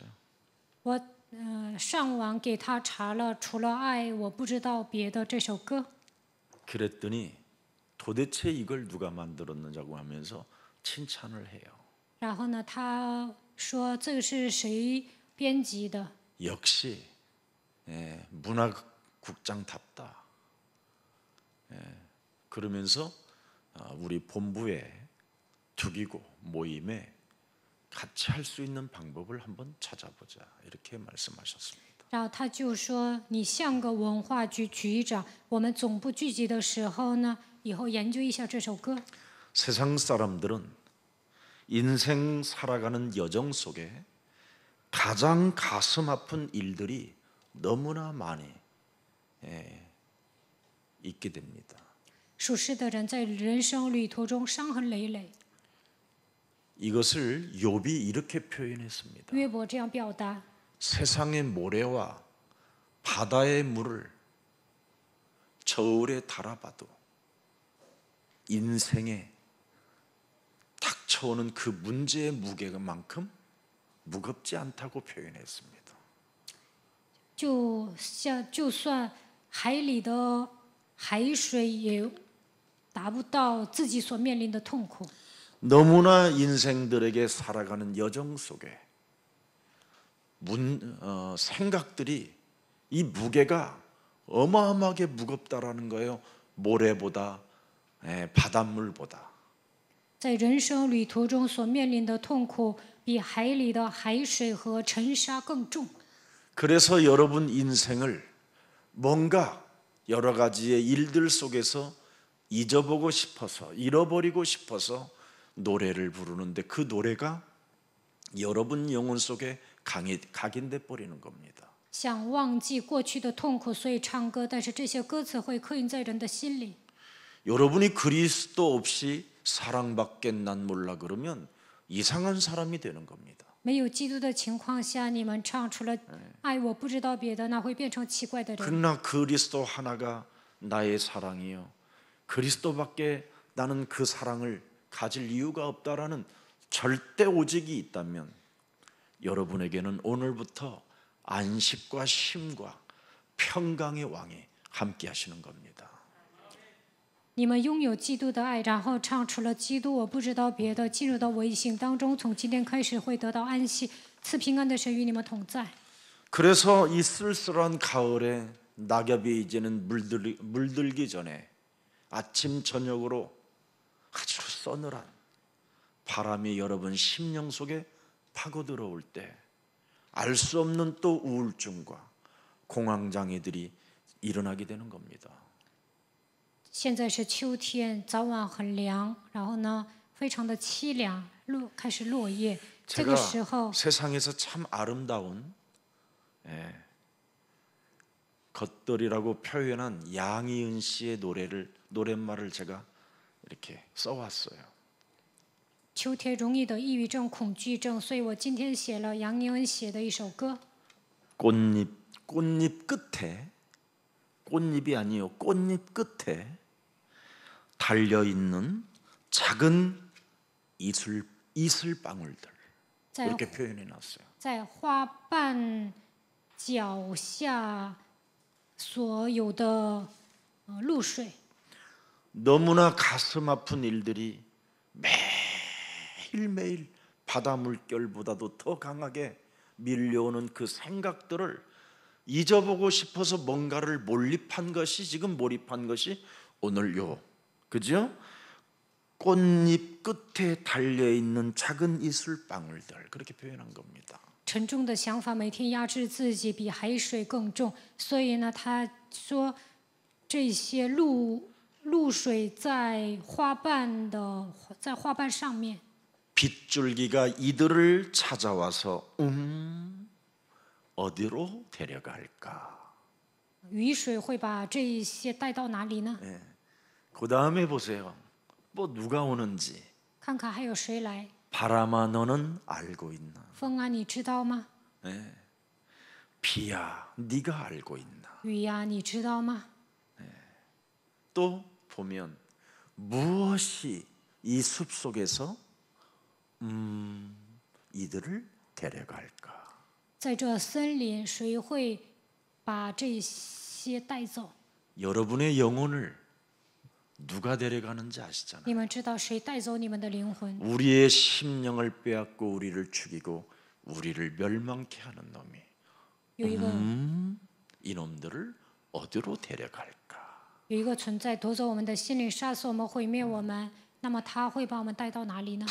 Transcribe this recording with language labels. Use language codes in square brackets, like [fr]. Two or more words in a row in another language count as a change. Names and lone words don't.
[zh] 我上网给他查了除了爱我不知道别的这首歌， [ko] 그랬더니 도대체 이걸 누가 만들었느냐고 하면서 칭찬을 해요. [zh] 然后呢，他说这个是谁编辑的？ [ko] 역시 문화국장답다. 그러면서 우리 본부에 두기고 모임에 같이 할 수 있는 방법을 한번 찾아보자 이렇게 말씀하셨습니다. [zh] 然后他就说：“你像个文化局局长，我们总部聚集的时候呢，以后研究一下这首歌。” [ko] 세상 사람들은 인생 살아가는 여정 속에 가장 가슴 아픈 일들이 너무나 많이 있게 됩니다. [zh] 属世的人在人生旅途中伤痕累累。 [ko] 이것을 욥이 이렇게 표현했습니다. [zh] 约伯这样表达： [ko] 세상의 모래와 바다의 물을 저울에 달아봐도 인생에 닥쳐오는 그 문제의 무게만큼 무겁지 않다고 표현했습니다. [zh] 就算海里的海水也达不到自己所面临的痛苦。 [ko] 너무나 인생들에게 살아가는 여정 속에 생각들이 이 무게가 어마어마하게 무겁다라는 거예요. 모래보다 바닷물보다. [zh] 在人生旅途中所面临的痛苦，比海里的海水和尘沙更重。 [ko] 그래서 여러분 인생을 뭔가 여러 가지의 일들 속에서 잊어보고 싶어서 잃어버리고 싶어서 노래를 부르는데 그 노래가 여러분 영혼 속에 각인돼 버리는 겁니다. [zh] 想忘记过去的痛苦，所以唱歌，但是这些歌词会刻印在人的心里。 [ko] 여러분이 그리스도 없이 사랑밖에 난 몰라 그러면 이상한 사람이 되는 겁니다. [zh] 没有基督的情况下，你们唱除了爱我不知道别的，那会变成奇怪的人。 [ko] 그러나 그리스도 하나가 나의 사랑이요. 그리스도밖에 나는 그 사랑을 가질 이유가 없다라는 절대 오직이 있다면 여러분에게는 오늘부터 안식과 쉼과 평강의 왕이 함께 하시는 겁니다. [zh] 你们拥有基督的爱，然后唱除了基督我不知道别的，进入到微信当中，从今天开始会得到安息，赐平安的神与你们同在。 [ko] 그래서 이 쓸쓸한 가을에 낙엽이 이제는 물들기 전에 아침 저녁으로 아주 서늘한 바람이 여러분 심령 속에 파고들어올 때 알 수 없는 또 우울증과 공황장애들이 일어나게 되는 겁니다. [zh] 现在是秋天，早晚很凉，然后呢，非常的凄凉，开始落叶。这个 [ko] 제가 [zh] 时候， [ko] 세상에서 참 아름다운 것들이라고 표현한 양희은 씨의 노랫말을 제가 이렇게 써왔어요. [zh] 秋天容易得抑郁症、恐惧症，所以我今天写了杨宁恩写的一首歌。 [ko] 꽃잎 끝에, 꽃잎이 아니요, 꽃잎 끝에 달려 있는 작은 이슬방울들, [zh] 在 [ko] 이렇게 표현해 놨어요. [zh] 在花瓣脚下所有的露水， [ko] 너무나 가슴 아픈 일들이 매일매일 바다 물결보다도 더 강하게 밀려오는 그 생각들을 잊어보고 싶어서 뭔가를 몰입한 것이 오늘 그죠? 꽃잎 끝에 달려 있는 작은 이슬방울들, 그렇게 표현한 겁니다. [zh] 沉重的想法每天压制自己，比海水更重。所以呢，他说这些露水在花瓣上面， [ko] 빗줄기가 이들을 찾아와서 어디로 데려갈까? [zh] 雨水会把这一些带到哪里呢？ [ko] 그 다음에 보세요. 뭐 누가 오는지. [zh] 看看还有谁来？ [ko] 바람아 너는 알고 있나? [zh] 风啊，你知道吗？ [ko] 비야 네가 알고 있나? [zh] 雨呀，你知道吗？ [ko] 또 보면 무엇이 이 숲속에서 이들을 데려갈까? [zh] 在这森林，谁会把这些带走？ [ko] 여러분의 영혼을 누가 데려가는지 아시잖아요. [zh] 你们知道谁带走你们的灵魂？ [ko] 우리의 심령을 빼앗고 우리를 죽이고 우리를 멸망케 하는 놈이 [zh] 有一个 [ko] 이놈들을 어디로 데려갈까? [zh] 有一个存在夺走我们的心灵，杀死我们，毁灭我们。那么他会把我们带到哪里呢？